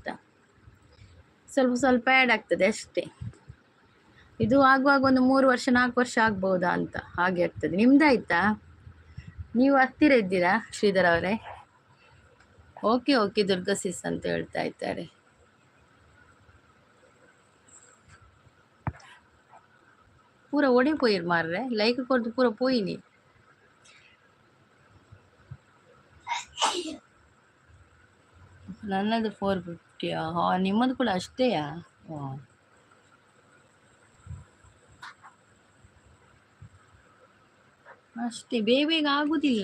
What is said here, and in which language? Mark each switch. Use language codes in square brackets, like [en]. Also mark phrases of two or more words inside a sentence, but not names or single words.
[kn] ಸ್ವಲ್ಪ ಆ್ಯಡ್ ಆಗ್ತದೆ ಅಷ್ಟೇ. ಇದು ಆಗುವಾಗ ಒಂದು 3 ವರ್ಷ 4 ವರ್ಷ ಆಗ್ಬೋದಾ ಅಂತ ಹಾಗೆ ಆಗ್ತದೆ. ನಿಮ್ದಾಯ್ತಾ? ನೀವು ಹತ್ತಿರ ಇದ್ದೀರಾ ಶ್ರೀಧರ್ ಅವರೇ? ಓಕೆ ದುರ್ಗಾ ಸಿಸ್ ಅಂತ ಹೇಳ್ತಾ ಇದ್ದಾರೆ. [tcy] ಪೂರ ಓಡಿ ಪೋಯಿರ್ ಮಾರ್ರೆ, ಲೈಕ್ ಕೊಡ್ದು ಪೂರ ಪೋಯಿನಿ. [kn] ನನ್ನದು 450. ನಿಮ್ಮದು ಕೂಡ ಅಷ್ಟೇಯಾ? ಅಷ್ಟೇ, ಬೇಗ ಆಗುದಿಲ್ಲ.